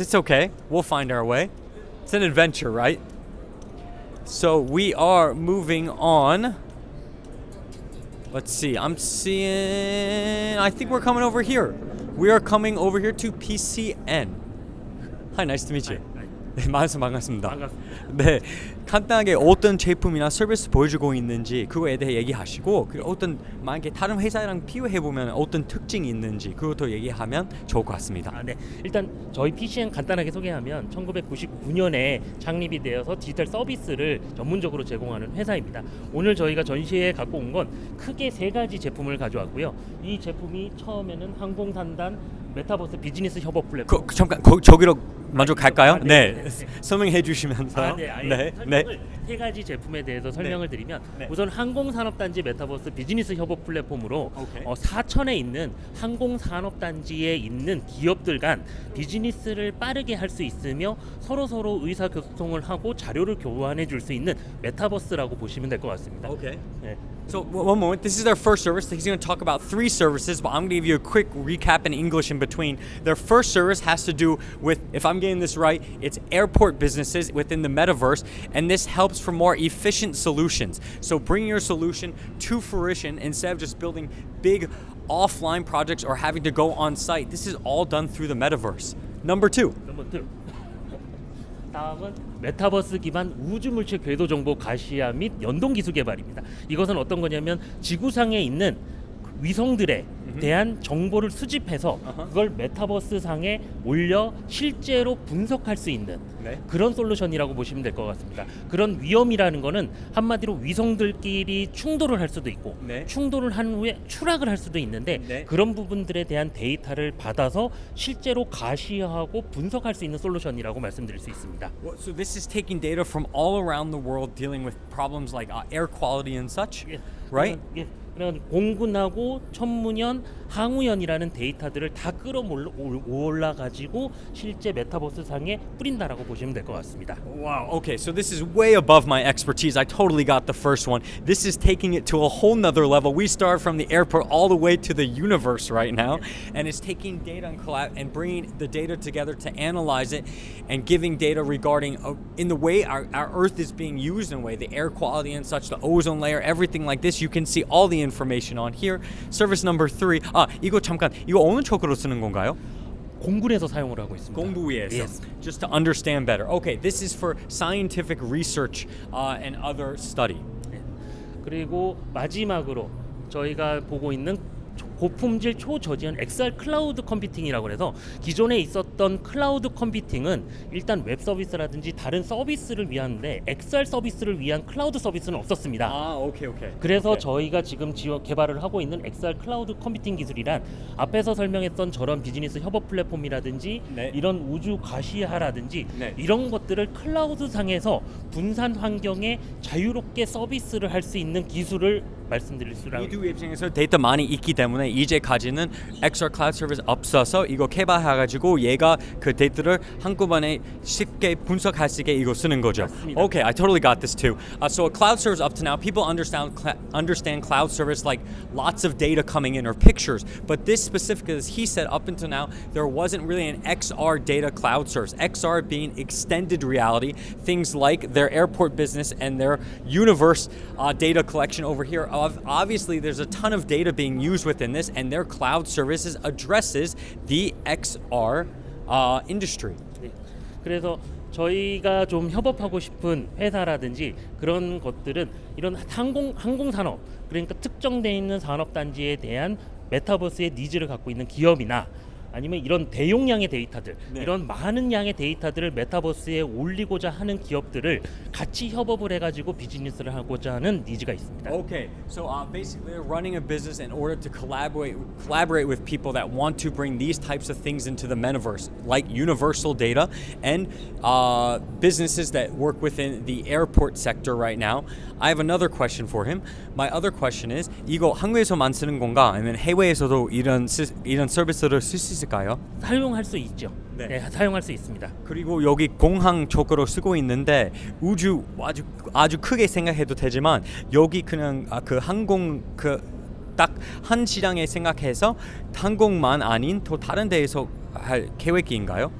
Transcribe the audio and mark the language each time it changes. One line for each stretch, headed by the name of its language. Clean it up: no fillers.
English: It's okay. We'll find our way. It's an adventure, right? So we are moving on. Let's see. I'm seeing. I think we're coming over here. We are coming over here to PCN. Hi, nice to meet you.
Korean: 네, 만나서 반갑습니다. 네, 간단하게 어떤 제품이나 서비스 보여주고 있는지 그거에 대해 얘기하시고, 그리고 어떤 만약에 다른 회사랑 비교해 보면 어떤 특징이 있는지 그것도 얘기하면 좋을 것 같습니다. 네. 일단 저희 PCN 간단하게 소개하면 1999년에 창립이 되어서 디지털 서비스를 전문적으로 제공하는 회사입니다. 오늘 저희가 전시회에 갖고 온 건 크게 세 가지 제품을 가져왔고요. 이 제품이 처음에는 항공산단 메타버스 비즈니스 협업 플랫폼. 잠깐 저기로 먼저 갈까요? 네. 설명해 주시면서. 설명을 세 가지 제품에 대해서 설명을 드리면 우선 항공산업단지 메타버스 비즈니스 협업 플랫폼으로 4천에 있는 항공산업단지에 있는 기업들 간 비즈니스를 빠르게 할 수 있으며 서로 의사소통을 하고 자료를 교환해 줄 수 있는 메타버스라고 보시면 될 것 같습니다.
English: Okay.
Korean: 네.
English: So one moment, this is their first service. He's going to talk about 3 services, but I'm going to give you a quick recap in English in between. Their first service has to do with, if I'm getting this right, it's airport businesses within the metaverse, and this helps for more efficient solutions. So bring your solution to fruition instead of just building big offline projects or having to go on site. This is all done through the metaverse. Number 2.
Korean: 다음은 메타버스 기반 우주물체 궤도 정보 가시화 및 연동 기술 개발입니다. 이것은 어떤 거냐면 지구상에 있는 위성들에 대한 정보를 수집해서 그걸 메타버스 상에 올려 실제로 분석할 수 있는 그런 솔루션이라고 보시면 될 것 같습니다. 그런 위험이라는 거는 한마디로 위성들끼리 충돌을 할 수도 있고 충돌을 한 후에 추락을 할 수도 있는데 그런 부분들에 대한 데이터를 받아서 실제로 가시화하고 분석할 수 있는 솔루션이라고 말씀드릴 수 있습니다.
English: So this is taking data from all around the world dealing with problems like air quality and such, right?
Korean: 그런 공군하고 천문연, 항우연이라는 데이터들을 다 끌어올라 가지고 실제 메타버스 상에 뿌린다라고 보시면 될 것 같습니다.
English: Wow. Okay, so this is way above my expertise. I totally got the first one. This is taking it to a whole nother level. We start from the airport all the way to the universe right now, and it's taking data and bringing the data together to analyze it and giving data regarding in the way our Earth is being used in a way, the air quality and such, the ozone layer, everything like this. You can see all the information on here. Service number 3.
Korean: 이거 잠깐. 이거 어느 쪽으로 쓰는 건가요? 공군에서 사용을 하고 있습니다. 공부위에서.
English: Yes. Just to understand better. Okay, this is for scientific research and other study.
Korean: 그리고 마지막으로 저희가 보고 있는 고품질 초저지연 XR 클라우드 컴퓨팅이라고 해서 기존에 있었던 클라우드 컴퓨팅은 일단 웹 서비스라든지 다른 서비스를 위한데 XR 서비스를 위한 클라우드 서비스는 없었습니다. 아, 오케이. 그래서 오케이. 저희가 지금 개발을 하고 있는 XR 클라우드 컴퓨팅 기술이란 앞에서 설명했던 저런 비즈니스 협업 플랫폼이라든지 네. 이런 우주 가시화라든지 네. 이런 것들을 클라우드 상에서 분산 환경에 자유롭게 서비스를 할 수 있는 기술을 말씀드릴 수가 미두 입장에서 데이터 많이 있기 때문에 이제까지는 XR 클라우드 서비스 없어서 이거 개발해가지고 얘가 그 데이터를 한꺼번에 쉽게 분석할 수 있게 이거 쓰는 거죠. 맞습니다.
English: Okay, I totally got this too. So a cloud service up to now, people understand cloud service like lots of data coming in or pictures, but this specifically, as he said, up until now, there wasn't really an XR data cloud service. XR being extended reality, things like their airport business and their universe data collection over here. Obviously, there's a ton of data being used within this, and their cloud services addresses the XR industry.
Korean: 네. 그래서 저희가 좀 협업하고 싶은 회사라든지 그런 것들은 이런 항공 산업, 그러니까 특정되어 있는 산업 단지에 대한 메타버스의 니즈를 갖고 있는 기업이나 아니면 이런 대용량의 데이터들, 네. 이런 많은 양의 데이터들을 메타버스에 올리고자 하는 기업들을 같이 협업을 해가지고 비즈니스를 하고자 하는 니즈가 있습니다.
English: Okay, so basically they're running a business in order to collaborate with people that want to bring these types of things into the metaverse, like universal data and businesses that work within the airport sector right now. I have another question for him. My other question is,
Korean: 이거 한국에서만 쓰는 건가? 아니면 해외에서도 이런 서비스를 쓸 수 있을까요? 사용할 수 있죠. 네. 네, 사용할 수 있습니다. 그리고 여기 공항 쪽으로 쓰고 있는데 우주 아주 크게 생각해도 되지만 여기 그냥 그 항공 딱 한 시장에 생각해서 항공만 아닌 또 다른 데에서 할 계획인가요?